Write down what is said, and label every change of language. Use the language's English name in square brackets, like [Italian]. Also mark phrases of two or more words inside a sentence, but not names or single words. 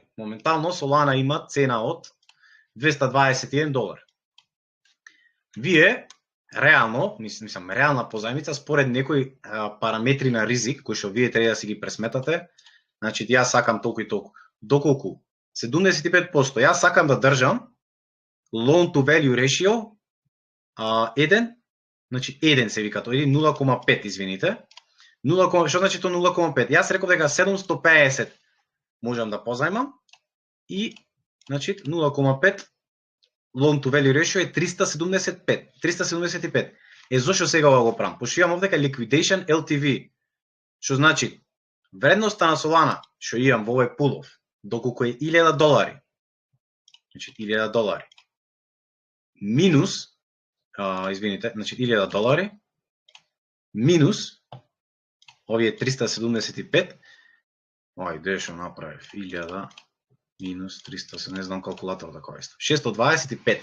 [Macedonian] Моментално Solana има цена од $221. Вие реално, мислам, реална позајмица според некои параметри на ризик кои што вие треба да си ги пресметате, значи јас сакам толку и толку. Доколку 75%, јас сакам да држам [English] loan to value ratio [Macedonian] 1, значи 1 се вика тоа, или 0,5, извините. 0, што значи тоа 0,5? Јас реков дека 750 можам да позајмам и значи 0,5 [English] loan to value ratio [Macedonian] е 375. Зошто сега го правам? Пошто имам овдека [English] liquidation LTV, [Macedonian] што значи вредноста на Solana што имам во овој пулов, доколку е $1000, значи $1000 минус, извините, значи $1000 минус овие 375, де што направив, 1000 минус 300, не знам калкулатор да користам, 625.